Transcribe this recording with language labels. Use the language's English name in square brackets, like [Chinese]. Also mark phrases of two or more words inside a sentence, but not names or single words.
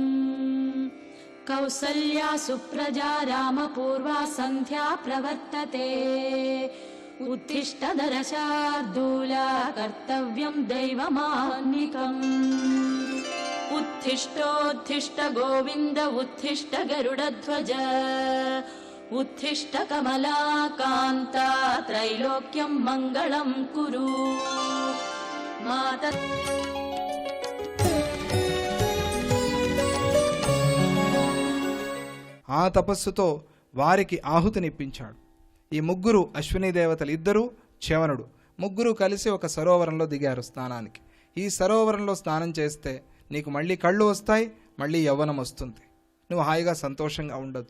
[Sanskrit] कौसल्या सुप्रजा रामपूर्वा सन्ध्या प्रवर्तते उत्तिष्ठ नरशार्दूला कर्तव्यं दैवमाह्निकम् उत्तिष्ठोत्तिष्ठ गोविन्द उत्तिष्ठ गरुडध्वज उत्तिष्ठ कमलाकान्ता त्रैलोक्यं मङ्गलं कुरु माता। [Telugu] ఆ తపస్సుతో వారికి ఆహుతినిప్పించాడు. ఈ ముగ్గురు అశ్విని దేవతలు, ఇద్దరు చ్యవనుడు, ముగ్గురు కలిసి ఒక సరోవరంలో దిగారు స్నానానికి. ఈ సరోవరంలో స్నానం చేస్తే నీకు మళ్ళీ కళ్ళు వస్తాయి, మళ్ళీ యవ్వనం వస్తుంది, నువ్వు హాయిగా సంతోషంగా ఉండొచ్చు.